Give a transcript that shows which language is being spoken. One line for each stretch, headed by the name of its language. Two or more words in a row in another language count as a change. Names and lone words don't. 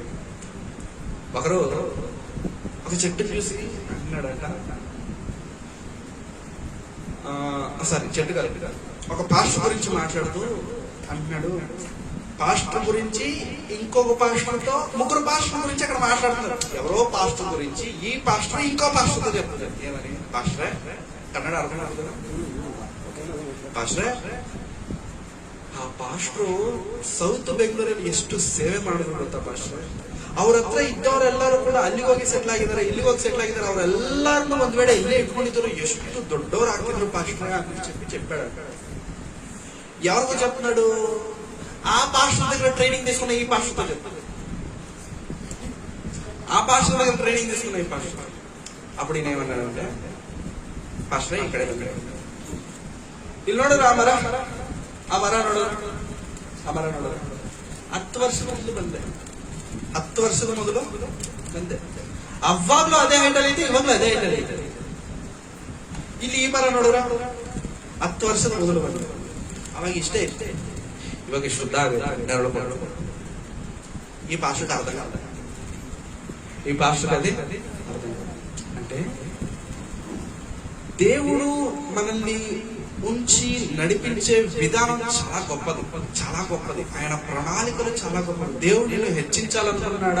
Telugu: ఒకరు ఒక చెట్టు చూసి అంటున్నాడంట, చెట్టు కాదు, ఒక పాస్టర్ గురించి మాట్లాడుతూ అంటున్నాడు. పాస్టర్ గురించి ఇంకొక పాస్టర్తో, 3 పాస్టర్ గురించి అక్కడ మాట్లాడుతున్నారు. ఎవరో పాస్టర్ గురించి ఈ పాస్టర్ ఇంకో పాస్టర్తో చెప్తున్నారు. ఏమని? పాస్టరే, కన్నడ అర్థం అవుతుందా?
Kannada: ಪಾಸ್ಟ್ರೆ ಆ ಪಾಸ್ಟ್ರು ಸೌತ್ ಬೆಂಗಳೂರಲ್ಲಿ ಎಷ್ಟು ಸೇವೆ ಮಾಡಿದ್ರು ಗೊತ್ತಾ ಪಾಸ್ಟ್ರೆ? ಅವ್ರ ಹತ್ರ ಇದ್ದವರೆಲ್ಲರೂ ಕೂಡ ಅಲ್ಲಿಗೆ ಹೋಗಿ ಸೆಟ್ಲ್ ಆಗಿದ್ದಾರೆ, ಇಲ್ಲಿಗೆ ಹೋಗಿ ಸೆಟ್ಲ್ ಆಗಿದ್ದಾರೆ. ಅವರೆಲ್ಲರನ್ನು ಒಂದ್ ವೇಳೆ ಇಲ್ಲೇ ಇಟ್ಕೊಂಡಿದ್ರು ಎಷ್ಟು ದೊಡ್ಡವ್ರು ಆಗ್ತಿದ್ರು ಪಾಸ್ಟ್ರೆ
Telugu: అని చెప్పాడు. ఎవరితో చెప్తున్నాడు? ఆ పాస్టర్ దగ్గర ట్రైనింగ్ తీసుకున్న ఈ పాస్టర్తో చెప్తాడు. ఆ పాస్టర్ దగ్గర ట్రైనింగ్ తీసుకున్న ఈ పాస్టర్. అప్పుడు ఈయన ఏమన్నాడంటే,
Kannada: ಪಾಸ್ಟ್ರೆ ಈ ಕಡೆ ಇಲ್ಲಿ ನೋಡಿದ್ರು ಆ ಮರ ನೋಡಿದ್ರು 10 ವರ್ಷದ ಮೊದಲು ಬಂದೆ. 10 ವರ್ಷದ ಮೊದಲು ಬಂದೆ. ಅವಾಗ್ಲೂ ಅದೇ ಹೈಟಲ್ಲಿ ಐತೆ, ಇವಾಗ್ಲೂ ಅದೇ ಹೈಟಲ್ಲಿ ಐತೆ. ಇಲ್ಲಿ ಈ ಮರ ನೋಡಿದ್ರ 10 ವರ್ಷದ ಮೊದಲು ಬಂದೆ. ಅವಾಗ ಇಷ್ಟೇ ಇಷ್ಟೇ, ಇವಾಗ ಶುದ್ಧ ಆಗುತ್ತೆ.
Telugu: ఈ పాస్టర్కి అర్థం కాదు. ఈ పాస్టర్కి అది అర్థం కాదు. అంటే దేవుడు మనల్ని ఉంచి నడిపించే విధానం చాలా గొప్పది, చాలా గొప్పది. ఆయన ప్రణాళికలు చాలా గొప్పది. దేవుడు నిన్ను హెచ్చించాలనుకున్నాడా?